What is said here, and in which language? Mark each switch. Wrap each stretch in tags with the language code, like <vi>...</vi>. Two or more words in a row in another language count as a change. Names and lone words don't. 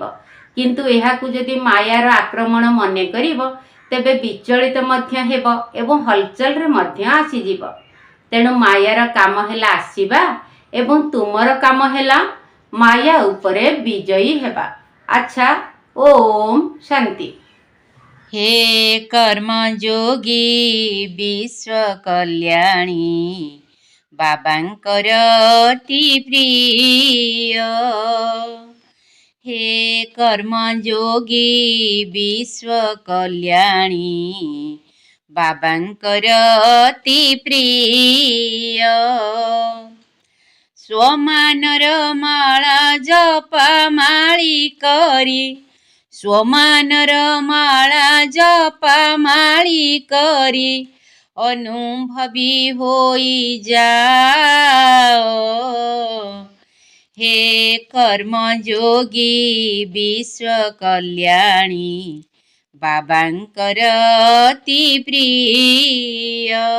<or>କିନ୍ତୁ ଏହାକୁ ଯଦି ମାୟାର ଆକ୍ରମଣ ମନେ କରିବ, ତେବେ ବିଚଳିତ ମଧ୍ୟ ହେବ ଏବଂ ହଲଚଲରେ ମଧ୍ୟ ଆସିଯିବ। ତେଣୁ ମାୟାର କାମ ହେଲା ଆସିବା ଏବଂ ତୁମର କାମ ହେଲା ମାୟା ଉପରେ ବିଜୟୀ ହେବା। ଆଚ୍ଛା, ଓମ୍ ଶାନ୍ତି। ହେ କର୍ମଯୋଗୀ ବିଶ୍ୱ କଲ୍ୟାଣୀ ବାବାଙ୍କର ଅତି ପ୍ରିୟ। ହେ କର୍ମଯୋଗୀ ବିଶ୍ୱ କଲ୍ୟାଣୀ ବାବାଙ୍କର ଅତି ପ୍ରିୟ। ସ୍ୱମାନର ମାଳା ଜପ ମାଳୀ କରି, ସ୍ୱମାନର ମାଳା ଜପ ମାଳୀ କରି ଅନୁଭବୀ ହୋଇ ଯାଅ। ହେ କର୍ମଯୋଗୀ ବିଶ୍ୱ କଲ୍ୟାଣୀ ବାବାଙ୍କର ଅତି ପ୍ରିୟ।</or>